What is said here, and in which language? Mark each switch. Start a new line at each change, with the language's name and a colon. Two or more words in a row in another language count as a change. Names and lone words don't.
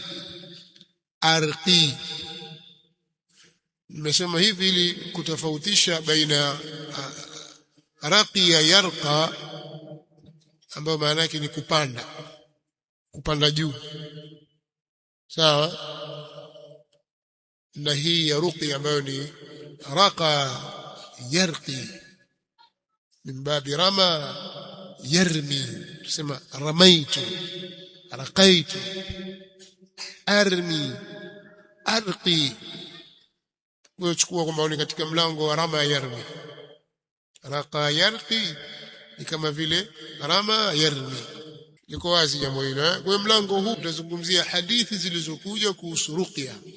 Swahili: arqi nimesema hivi ili kutofautisha
Arabic: بين رقي يرقى
Swahili: ambayo maana yake ni kupanda juu sawa na hii ya ruqi ambayo ni
Arabic: رقى يرقي من باب رمى يرمي
Swahili: tusema
Arabic: رميت رقيت أرمي أرقي
Swahili: uchukua kwamba ni katika mlango wa
Arabic: رمى يرمي رقى يرقي
Swahili: ni kama vile
Arabic: رمى يرمي
Swahili: liko wazi jambo hilo kwa mlango huu tutazungumzia hadithi zilizokuja kuhusu ruqya